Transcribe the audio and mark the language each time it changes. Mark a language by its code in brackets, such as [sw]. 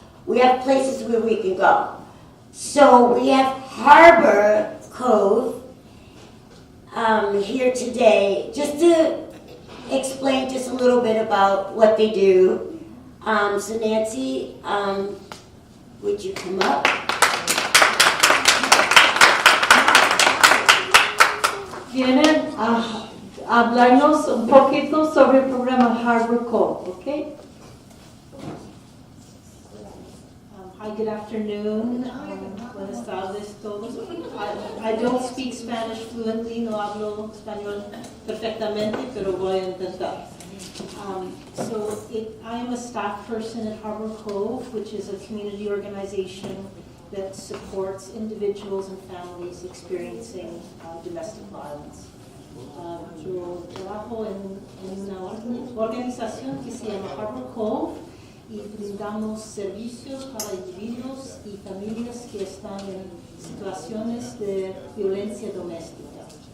[en] We have places where we can go. So we have Harbor Cove here today, just to explain just a little bit about what they do. So Nancy, would you come up? [es] Vienen a hablarnos un poquito sobre el programa Harbor Cove, ¿ok? [en] Hi, good afternoon. [es] Buenas tardes todos. [en] I don't speak Spanish fluently, [es] no hablo español perfectamente, pero voy a intentar. [en] I am a staff person at Harbor Cove, which is a community organization that supports individuals and families experiencing domestic violence. [es] Yo trabajo en una organización que se llama Harbor Cove y brindamos servicios para individuos y familias que están en situaciones de violencia doméstica.